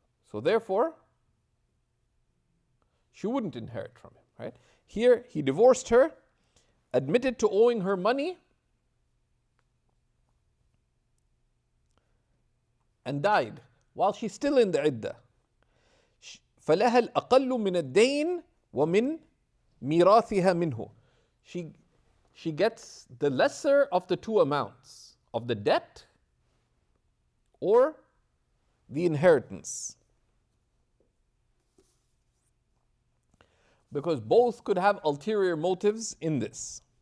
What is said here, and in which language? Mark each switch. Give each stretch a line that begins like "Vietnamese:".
English: So therefore, she wouldn't inherit from him, right? Here, he divorced her, admitted to owing her money, and died while she's still in the iddah.
Arabic: فلها الأقل من الدين ومن ميراثها منه.
English: She gets the lesser of the two amounts, of the debt or the inheritance. Because both could have ulterior motives in this.